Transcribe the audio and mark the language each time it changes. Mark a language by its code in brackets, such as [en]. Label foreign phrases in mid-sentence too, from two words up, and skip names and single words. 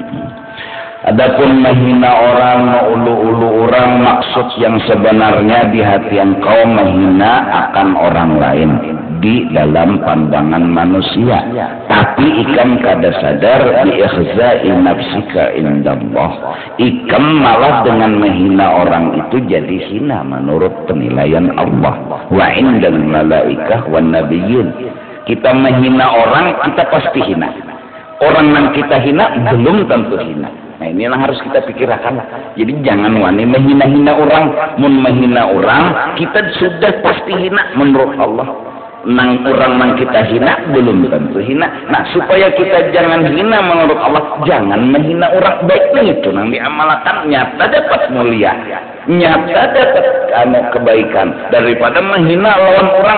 [bjn] Adapun menghina orang, ulu-ulu orang, maksud yang sebenarnya di hati engkau menghina akan orang lain di dalam pandangan manusia, tapi ikam kada sadar [ar] بإخزاء نفسك عند الله. [bjn] Ikam malah dengan menghina orang itu jadi hina menurut penilaian Allah. [ar] وعند الملائكة والنبيين. [id] Kita menghina orang, kita pasti hina. Orang yang kita hina belum tentu hina. Nah, ini yang harus kita pikirkan. [bjn] Jadi jangan wani menghina-hina orang. Mun menghina orang, kita sudah pasti hina menurut Allah. Nang orang yang kita hina belum tentu hina. [id] Nah, supaya kita jangan hina menurut Allah, jangan menghina orang. [bjn] Baiknya itu nang diamalkan nyata dapat mulia, nyata dapat kebaikan daripada menghina lawan orang.